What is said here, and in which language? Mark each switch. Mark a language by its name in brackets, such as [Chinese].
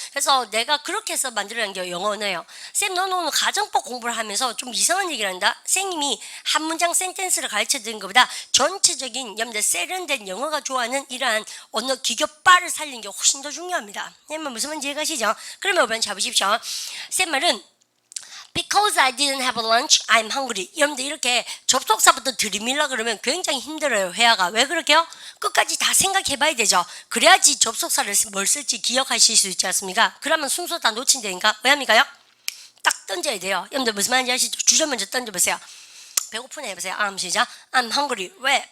[Korean] 그래서 내가 그렇게 해서 만들어낸 게 영어 언어예요. 쌤, 너는 오늘 가정법 공부를 하면서 좀 이상한 얘기를 한다. 선생님이 한 문장 센텐스를 가르쳐 드린 것보다 전체적인 세련된 영어가 좋아하는 이러한 언어 기교빨을 살리는 게 훨씬 더 중요합니다. 무슨 말인지 이해가시죠? 그러면 여러분 잡으십시오. 쌤 말은 [English] Because I didn't have lunch, I'm hungry. [Korean] 여러분들 이렇게 접속사부터 들이밀라 그러면 굉장히 힘들어요. 회화가. 왜 그렇게요? 끝까지 다 생각해봐야 되죠. 그래야지 접속사를 뭘 쓸지 기억하실 수 있지 않습니까? 그러면 순서 다 놓친다니까. 왜 합니까요? 딱 던져야 돼요. 여러분들 무슨 말인지 아시죠? 주저 먼저 던져보세요. 배고프네 해보세요. 시작. [English] I'm hungry. [Korean] 왜?